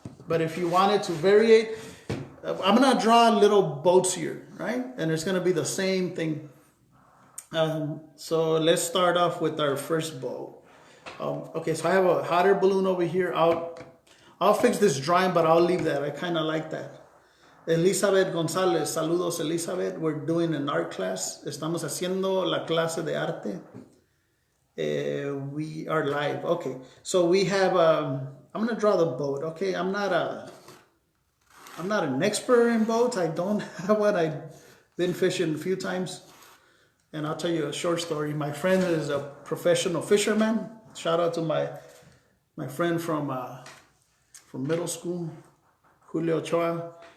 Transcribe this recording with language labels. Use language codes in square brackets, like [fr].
[en] But if you wanted to vary, I'm going to draw little boats here, right? And it's going to be the same thing. So let's start off with our first boat. Okay, so I have a hot air balloon over here. I'll fix this drawing, but I'll leave that. I kind of like that. Elizabeth González, saludos Elizabeth. We're doing an art class. [es] Estamos haciendo la clase de arte. [en] We are live. Okay, so we have, I'm going to draw the boat. Okay, I'm not an expert in boats. I don't have one. I've been fishing a few times. And I'll tell you a short story. My friend is a professional fisherman. Shout out to my friend from middle school, Julio Ochoa.